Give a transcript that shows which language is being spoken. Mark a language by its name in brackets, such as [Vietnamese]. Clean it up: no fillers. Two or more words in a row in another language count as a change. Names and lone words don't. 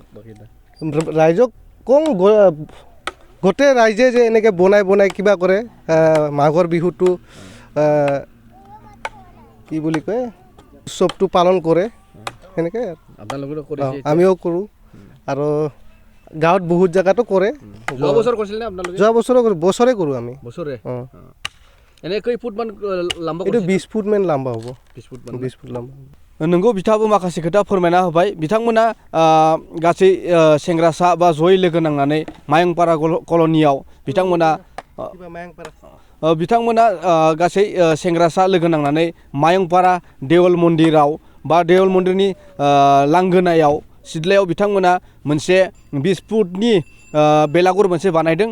[Assamese] ৰাইজক কওঁ গোটেই ৰাইজে যে এনেকৈ বনাই কিবা কৰে, মাঘৰ বিহুটো কি বুলি কয় উৎসৱটো পালন কৰে, সেনেকৈ আমিও কৰোঁ। আৰু গাঁৱত বহুত জেগাতো কৰে। যোৱা বছৰ কৰিছিল নে আপোনালোকে? যোৱা বছৰে কৰোঁ আমি। বছৰে? এনে কেই ফুটমান লাম্বা? এইটো 20 ফুটমান লাম্বা হ'ব। 20 ফুট লাম্বা। [Bodo] नंगौ बिथाङाबो माखासे खोथा फोरमायना होबाय। बिथांमोना गासै सेंग्रासा बा जयै लोगो नांनानै मायंपारा कल'नियाव बिथांमोना गासै सेंग्रासा लोगो नांनानै मायंपारा देवल मन्दिराव बा देवल मन्दिरनि लांगोनायाव सिदलायाव बिथांमोना मोनसे 20 फुटनि बेलागुर मोनसे बानायदों।